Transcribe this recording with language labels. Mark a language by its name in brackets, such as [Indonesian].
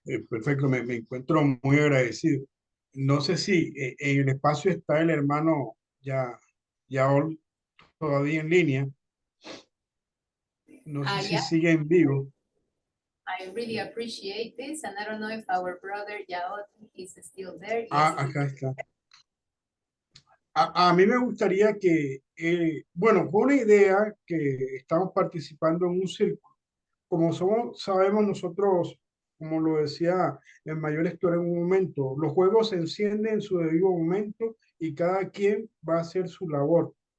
[Spanish] Perfecto, me encuentro muy agradecido. No sé si en el espacio está el hermano Yaol todavía en línea. No sé si sigue en vivo. [English] I really appreciate this, and I don't know if our brother Yaot is still there. [Spanish] Acá está. A mí me gustaría que, bueno, fue una idea que estamos participando en un círculo. Como sabemos nosotros, como lo decía el mayor lector en un momento, los juegos se encienden en su debido momento y cada quien va a hacer su labor.